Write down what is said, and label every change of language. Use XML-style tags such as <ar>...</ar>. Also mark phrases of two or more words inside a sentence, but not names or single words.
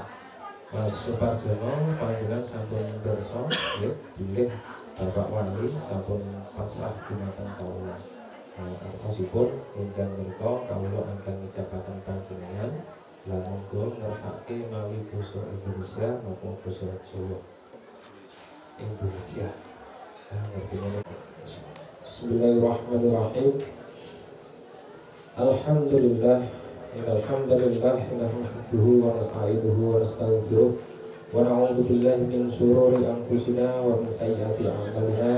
<jv>Mas Suparjono panjenengan sampun pirsa nggih bilih Bapak Wali sampun pasrah dumateng kawula. Artosipun enjang menika kawula ingkang ngijabaken panjenengan lan monggo ngersake mawi basa Indonesia maupun basa Jawa. Indonesia.</jv> <ar>بسم الله الرحمن الرحيم. Alhamdulillah. الحمد لله نحمده ونستعينه ونستغفره ونعوذ بالله من شرور أنفسنا ومن سيئات أعمالنا.</ar>